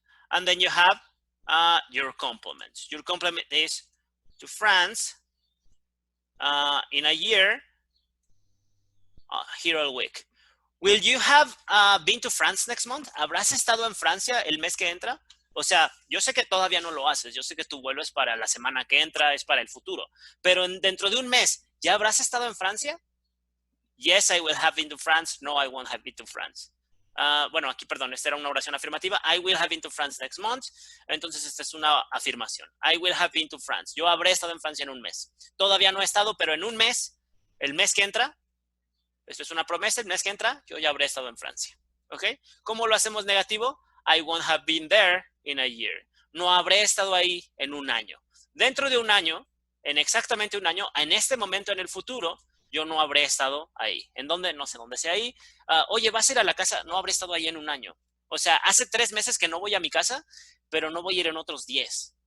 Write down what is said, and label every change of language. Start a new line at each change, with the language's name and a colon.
English: And then you have your complement. Your complement is to France in a year, here all week. Will you have been to France next month?
Spanish: ¿Habrás estado en Francia el mes que entra? O sea, yo sé que todavía no lo haces. Yo sé que tu vuelo es para la semana que entra, es para el futuro. Pero dentro de un mes, ¿Ya habrás estado en Francia?
English: Yes, I will have been to France. No, I won't have been to France.
Spanish: Bueno, aquí, perdón, esta era una oración afirmativa.
English: I will have been to France next month.
Spanish: Entonces, esta es una afirmación.
English: I will have been to France.
Spanish: Yo habré estado en Francia en un mes. Todavía no he estado, pero en un mes, el mes que entra, esto es una promesa, el mes que entra, yo ya habré estado en Francia. ¿Ok? ¿Cómo lo hacemos negativo?
English: I won't have been there in a year.
Spanish: No habré estado ahí en un año. Dentro de un año, en exactamente un año, en este momento en el futuro, yo no habré estado ahí. ¿En dónde? No sé dónde sea ahí. Oye, ¿vas a ir a la casa? No habré estado ahí en un año. O sea, hace 3 meses que no voy a mi casa, pero no voy a ir en otros 10.